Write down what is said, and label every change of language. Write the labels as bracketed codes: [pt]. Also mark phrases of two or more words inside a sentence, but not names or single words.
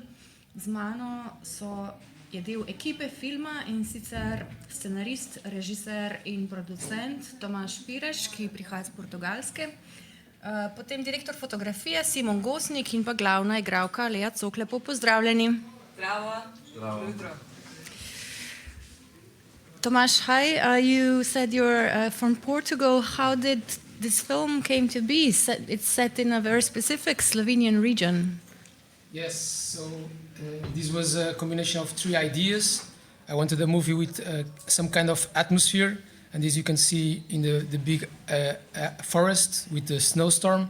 [sl] Z mano je del ekipe filma, in sicer scenarist, režiser in producent Tomaž Pireš, ki prihaja iz Portugalske. Potem direktor fotografije Simon Gosnik in pa glavna igralka Lea Cok. Lepo pozdravljeni. Zdravo. Zdravo. Tomaž, [en] hi. You said you're from Portugal. How did this film came to be? It's set in a very specific Slovenian region. Yes, so this was a combination of three ideas. I wanted a movie with some kind of atmosphere, and as you can see in the big forest with the snowstorm.